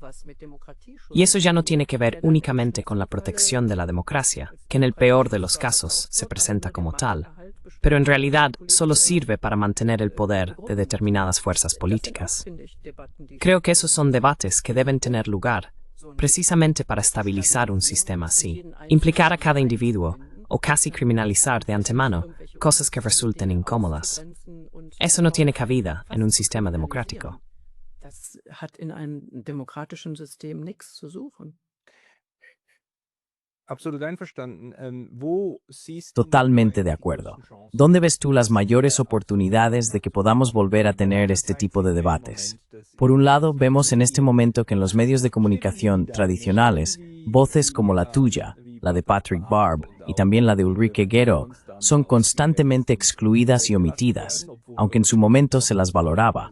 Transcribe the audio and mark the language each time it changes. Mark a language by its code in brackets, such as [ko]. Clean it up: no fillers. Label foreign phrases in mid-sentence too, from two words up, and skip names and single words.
[es] Y eso ya no tiene que ver únicamente con la protección de la democracia, que en el peor de los casos se presenta como tal, pero en realidad solo sirve para mantener el poder de determinadas fuerzas políticas. Creo que esos son debates que deben tener lugar, precisamente para estabilizar un sistema así, implicar a cada individuo, o casi criminalizar de antemano cosas que resulten incómodas. Eso no tiene cabida en un sistema democrático. [de] Das hat in einem demokratischen System nichts zu suchen. Absolut einverstanden. Wo siehst du [es] Totalmente de acuerdo. ¿Dónde ves tú las mayores oportunidades de que podamos volver a tener este tipo de debates? Por un lado, vemos en este momento que en los medios de comunicación tradicionales, voces como la tuya, la de Patrick Barb y también la de Ulrike Gero, son constantemente excluidas y omitidas, aunque en su momento se las valoraba.